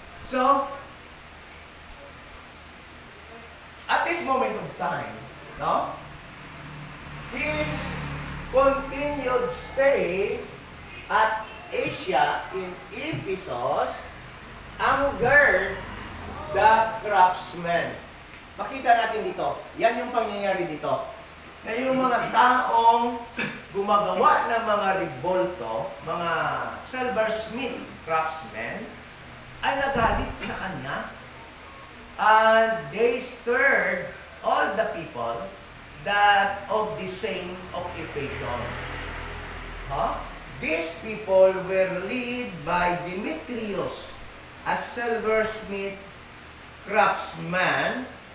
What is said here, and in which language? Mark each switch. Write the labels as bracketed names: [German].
[English] So, at this moment of time, no, his continued stay at Asia in Ephesus angered the craftsmen. [Filipino] Makita natin dito, yan yung pangyayari dito. Na yung mga taong gumagawa ng mga ribolto, mga silversmith craftsmen, ay nagalit sa kanya. [English] And they stirred all the people that of the same occupation. These people were led by Demetrius, a silversmith craftsman.